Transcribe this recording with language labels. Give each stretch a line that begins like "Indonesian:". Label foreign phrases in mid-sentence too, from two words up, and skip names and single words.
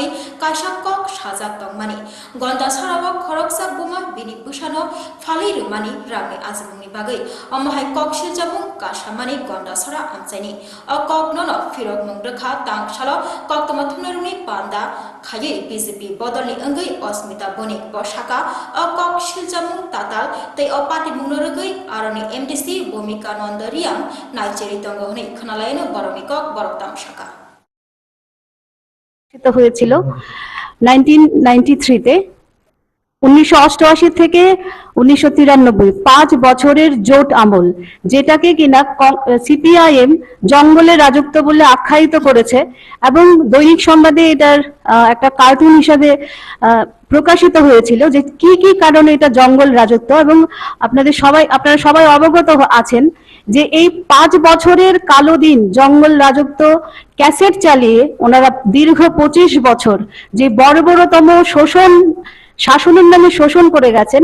Kok Borok: kaisa kok sajak tongmani gonda sarabo khoroksa buma bini busano falai rumani rangni azmungni bagai amhai kok siljabung kasamani gonda sara amchaini a kok nono firok mungrekha tangsalo kok tamathunaruni panda khaye BJP bodolni angai Osmita Bonik bosaka a kok siljabung tatal tei a party mungnorgai aroni MDC Bhumika Nandariam naijeri tongohni khonalaino boroni kok boroktam shaka
Bangla: হয়েছিল 1993 তে 1988 থেকে 1993 5 বছরের জোট আমল যেটাকে কিনা সিপিআইএম জঙ্গলের রাজত্ব বলে আখ্যায়িত করেছে এবং দৈনিক সংবাদে এটার একটা কার্টুন হিসাবে প্রকাশিত হয়েছিল যে কি কি কারণে এটা জঙ্গল রাজত্ব এবং আপনারা সবাই অবগত আছেন যে এই 5 বছরের কালো দিন জঙ্গল রাজত্ব ক্যাসেট চালিয়ে ওনারা দীর্ঘ 25 বছর যে বর্বরতম শাসনের নামে শোষণ করে গেছেন।